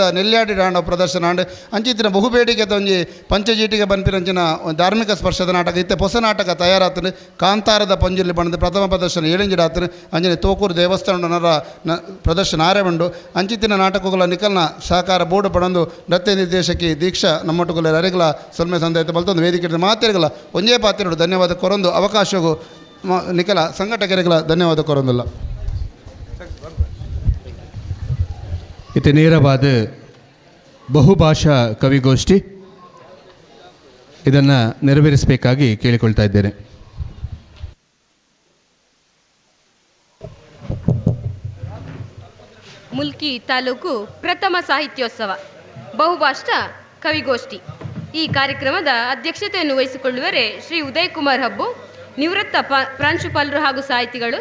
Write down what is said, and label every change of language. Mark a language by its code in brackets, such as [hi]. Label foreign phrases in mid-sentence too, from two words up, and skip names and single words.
[tcy] ನೆಲ್ಯಾಡಿ ಆಂಡ ಪ್ರದರ್ಶನ ಉಂಡು ಅಂಚಿತ್ತಿನ ಬಹುಬೇಡಿಕೆ ಒಂಜಿ ಪಂಚಜೀಟಿಗೆ ಬಂಪಿನಂಚಿನ ಧಾರ್ಮಿಕ ಸ್ಪರ್ಶದ ನಾಟಕ ಇತ್ತೆ ಹೊಸ ನಾಟಕ ತಯಾರಾತನು ಕಾಂತಾರದ ಪಂಜುರ್ಲಿ ಬಣ್ಣದ ಪ್ರಥಮ ಪ್ರದರ್ಶನ ಏಳಿಂಜಿಡಾತನು ಅಂಜನೆ ತೋಕೂರು ದೇವಸ್ಥಾನದ ಪ್ರದರ್ಶನ ಆರೆವಂಡು ಅಂಚಿತ್ತಿನ ನಾಟಕಗಳ ನಿಖಲ್ನ ಸಹಕಾರ ಬೋರ್ಡು ಪಡಂದು ನೃತ್ಯ ನಿರ್ದೇಶಕಿ ದೀಕ್ಷಾ ನಮ್ಮೊಟ್ಟುಗಳ ಅರೆಗಳ ಸೊಲ್ಮೆ ಸಂದೇಶ ಬಲ್ತೊಂದು ವೇದಿಕೆ ಮಾತೆರೆಗಳ ಒಂದೇ ಪಾತ್ರೆಗಳು ಧನ್ಯವಾದ ಕೊರೊಂದು ಅವಕಾಶಗೂ ನಿಖಲ ಸಂಘಟಕರಿಗಳ ಧನ್ಯವಾದ ಕೊರೊಂದಿಲ್ಲ. [kn] ಇದು ನೇರವಾದ ಬಹುಭಾಷಾ ಕವಿಗೋಷ್ಠಿ ಇದನ್ನು ನೆರವೇರಿಸಬೇಕಾಗಿ ಕೇಳಿಕೊಳ್ತಾ ಇದ್ದೇನೆ. ಮುಲ್ಕಿ ತಾಲೂಕು ಪ್ರಥಮ ಸಾಹಿತ್ಯೋತ್ಸವ ಬಹುಭಾಷಾ ಕವಿಗೋಷ್ಠಿ ಈ ಕಾರ್ಯಕ್ರಮದ ಅಧ್ಯಕ್ಷತೆಯನ್ನು ವಹಿಸಿಕೊಳ್ಳುವರೆ ಶ್ರೀ ಉದಯ್ ಕುಮಾರ್ ಹಬ್ಬು, ನಿವೃತ್ತ ಪ್ರಾಂಶುಪಾಲರು ಹಾಗೂ ಸಾಹಿತಿಗಳು.